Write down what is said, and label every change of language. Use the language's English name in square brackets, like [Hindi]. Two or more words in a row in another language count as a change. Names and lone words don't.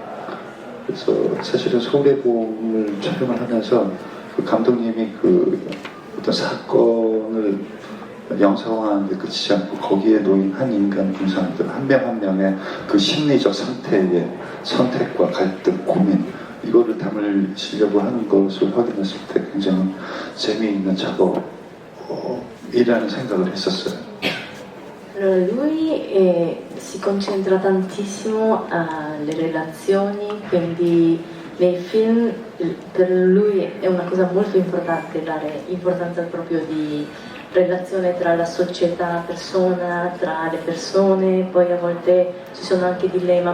[Korean] 그래서 사실은 서울의 봄을 촬영을 하면서 그 감독님이 그 어떤 사건을 영상화하는데 그치지 않고 거기에 놓인 한 인간 군상들 한 명 한 명의 그 심리적 상태의 선택과 갈등, 고민 이거를 담으시려고 하는 것을 확인했을 때 굉장히 재미있는 작업이라는 생각을 했었어요. [Italian] Allora, lui si concentra tantissimo alle relazioni, quindi nei film per lui è una cosa molto importante dare importanza proprio di relazione tra la società, la persona, tra le persone, poi a volte ci sono anche dilemma